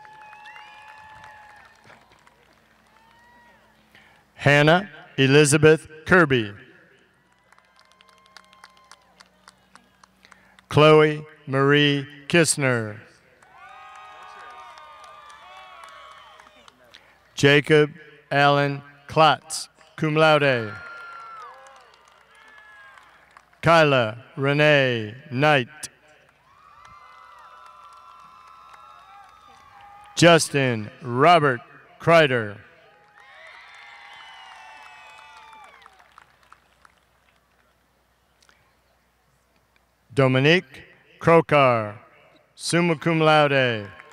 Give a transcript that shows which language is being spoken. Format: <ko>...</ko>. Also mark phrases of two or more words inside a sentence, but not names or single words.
<en>Hannah Elizabeth Kirby. Chloe Marie Kistner. Jacob Allen Klotz,</en> <la>cum laude.</la> <en>Kyla Renee Knight. Justin Robert Kreider. Dominique Krokar,</en> <la>summa cum laude.</la>